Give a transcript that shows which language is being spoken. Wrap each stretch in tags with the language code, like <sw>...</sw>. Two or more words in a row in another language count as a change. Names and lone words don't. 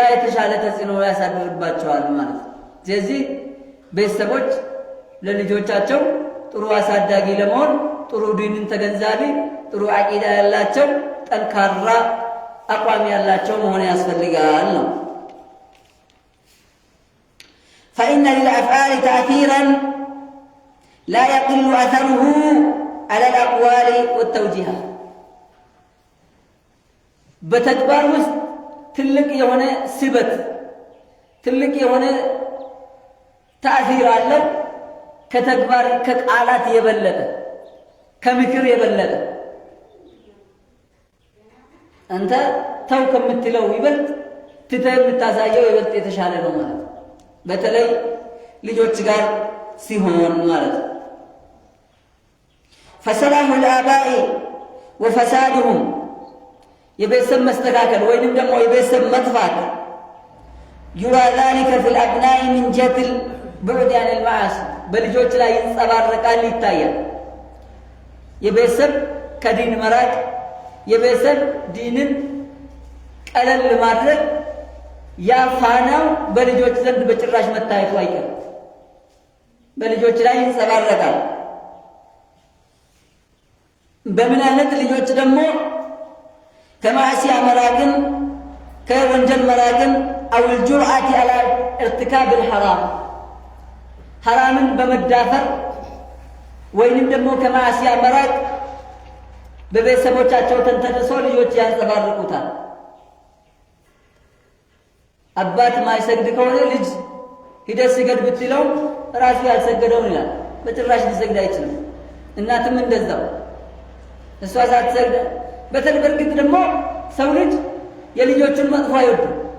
<am>የተሻለ ተጽዕኖ ያሳድርባቸዋል ማለት ነው። ስለዚህ ቤተሰቦች ለልጆቻቸው ጥሩ አሳዳጊ ለመሆን ጥሩ ዲንን ተገንዛቢ፣ ጥሩ አቂዳ ያላቸው ጠንካራ አቋም ያላቸው መሆን ያስፈልጋል ነው።</am> <ar>فإن للأفعال تأثيرا لا يقل أثره على الأقوال والتوجيهات</ar> <am>በተግባር ውስጥ ትልቅ የሆነ ስበት ትልቅ የሆነ ተአثير አለው። ከተግባር ከቃላት የበለጠ ከምክር የበለጠ አንተ ተው ከምትለው ይበልጥ ትተህ የምታሳየው ይበልጥ የተሻለ ነው ማለት ነው። በተለይ ልጆች ጋር ሲሆን ማለት ነው።</am> <ar>فصلاح الآباء وفسادهم</ar> <am>የቤተሰብ መስተካከል ወይንም ደግሞ የቤተሰብ መጥፋት</am> <ar>يرى ذلك في الأبناء من جهة البعد عن المعاصي</ar> <am>በልጆች ላይ ይንጸባረቃል፣ ይታያል። የቤተሰብ ከዲን መራቅ፣ የቤተሰብ ዲንን ቀለል ማድረግ ያ ፋናው በልጆች ዘንድ በጭራሽ መታየቱ አይቀርም። በልጆች ላይ ይንጸባረቃል። በምን አይነት ልጆች ደግሞ ከማዕሲያ መራቅን ከወንጀል መራቅን</am> <ar>أو الجرأة على ارتكاب الحرام</ar> <am>ሐራምን በመዳፈር ወይንም ደግሞ ከማዕሲያ መራቅ በቤተሰቦቻቸው ተንተርሶ ልጆች ያንጸባርቁታል። አባት ማይሰግድ ከሆነ ልጅ ሂደህ ስገድ ብትለው ራሱ ያልሰገደውን ይላል። በጭራሽ ሊሰግድ አይችልም። እናትም እንደዛው እሷ ሳትሰግድ በርግጥ ደግሞ ሰው ልጅ የልጆቹን መጥፎ አይወድም።</am>